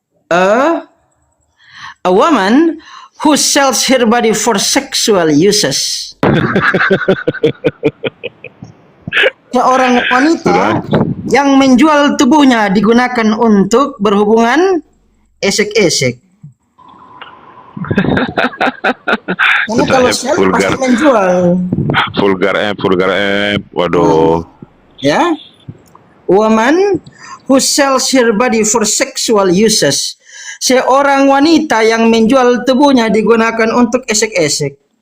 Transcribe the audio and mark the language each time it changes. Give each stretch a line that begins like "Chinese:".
English: A woman who sells her body for sexual uses.
Indonesian: Seorang wanita yang menjual tubuhnya digunakan untuk berhubungan esek-esek. Karena kalau sel pasti menjual.
English: Vulgar app. Waduh.
Indonesian: Ya.
English: Woman who sells her body for sexual uses.
Indonesian: Seorang wanita yang menjual tubuhnya digunakan untuk esek-esek.